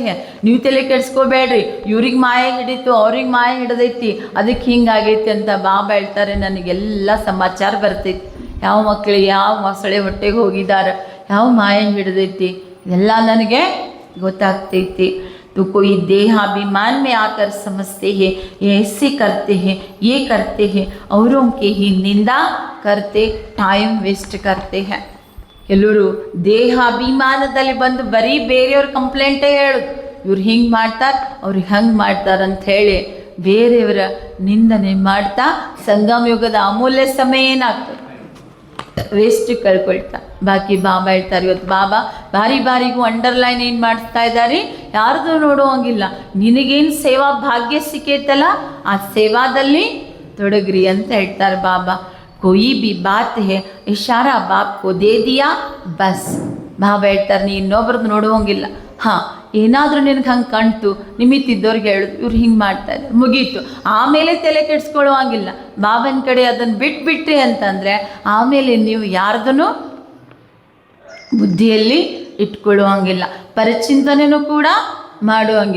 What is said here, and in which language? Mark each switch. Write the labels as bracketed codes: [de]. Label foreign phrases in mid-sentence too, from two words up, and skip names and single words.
[kn] ನೀವು ತಲೆ ಕೆಡಿಸ್ಕೋಬೇಡ್ರಿ, ಇವ್ರಿಗೆ ಮಾಯೆ ಹಿಡಿತು ಅವ್ರಿಗೆ ಮಾಯೆ ಹಿಡ್ದೈತಿ ಅದಕ್ಕೆ ಹಿಂಗಾಗೈತಿ ಅಂತ ಬಾಬಾ ಹೇಳ್ತಾರೆ ನನಗೆಲ್ಲ ಸಮಾಚಾರ ಬರ್ತೈತಿ. ಯಾವ ಮಕ್ಕಳಿಗೆ ಯಾವ ಮೊಸಳೆ ಹೊಟ್ಟೆಗೆ ಹೋಗಿದ್ದಾರೆ, ಯಾವ ಮಾಯೆ ಹಿಡ್ದೈತಿ ಇದೆಲ್ಲ ನನಗೆ ಗೊತ್ತಾಗ್ತೈತಿ. [hi] तो कोई देहाभिमान में आकर समझते हैं ये ऐसे करते हैं ये करते हैं, औरों के ही निंदा करते [en] time waste [hi] करते हैं. [kn] ಎಲ್ಲರೂ ದೇಹಾಭಿಮಾನದಲ್ಲಿ ಬಂದು ಬರೀ ಬೇರೆಯವ್ರ ಕಂಪ್ಲೇಂಟೇ ಹೇಳೋದು, ಇವ್ರು ಹಿಂಗೆ ಮಾಡ್ತಾರೆ ಅವ್ರಿಗೆ ಹಂಗೆ ಮಾಡ್ತಾರೆ ಅಂತ ಹೇಳಿ ಬೇರೆಯವರ ನಿಂದನೆ ಮಾಡ್ತಾ ಸಂಗಮ ಯುಗದ ಅಮೂಲ್ಯ ಸಮಯ ಏನಾಗ್ತದೆ ವೇಸ್ಟ್ ಕಳ್ಕೊಳ್ತಾ. ಬಾಕಿ ಬಾಬಾ ಹೇಳ್ತಾರೆ ಇವತ್ತು ಬಾಬಾ ಬಾರಿಗೂ ಅಂಡರ್ಲೈನ್ ಏನು ಮಾಡಿಸ್ತಾ ಇದ್ದಾರೆ, ಯಾರ್ದು ನೋಡುವಂಗಿಲ್ಲ. ನಿನಗೇನು ಸೇವಾ ಭಾಗ್ಯ ಸಿಕ್ಕೈತಲ್ಲ ಆ ಸೇವಾದಲ್ಲಿ ತೊಡಗ್ರಿ ಅಂತ ಹೇಳ್ತಾರೆ ಬಾಬಾ. [hi] कोई भी बात है इशारा बाप को दे दिया बस. [kn] ಬಾಬಾ ಹೇಳ್ತಾರೆ ನೀ ಇನ್ನೊಬ್ರದ್ದು ನೋಡುವಂಗಿಲ್ಲ. ಹಾಂ ಏನಾದರೂ ನಿನಗೆ ಹಂಗೆ ಕಾಣ್ತು ನಿಮಿತ್ತಿದ್ದವ್ರಿಗೆ ಹೇಳೋದು ಇವ್ರು ಹಿಂಗೆ ಮಾಡ್ತಾ ಇದ್ದಾರೆ ಮುಗೀತು, ಆಮೇಲೆ ತಲೆ ಕೆಡಿಸ್ಕೊಳ್ಳುವಂಗಿಲ್ಲ. ಬಾಬನ ಕಡೆ ಅದನ್ನು ಬಿಟ್ಬಿಟ್ರಿ ಅಂತಂದರೆ ಆಮೇಲೆ ನೀವು ಯಾರ್ದೂ ಬುದ್ಧಿಯಲ್ಲಿ ಇಟ್ಕೊಳ್ಳುವಂಗಿಲ್ಲ, ಪರಿಚಿಂತನೆಯೂ ಕೂಡ ಮಾಡುವಂಗಿಲ್ಲ.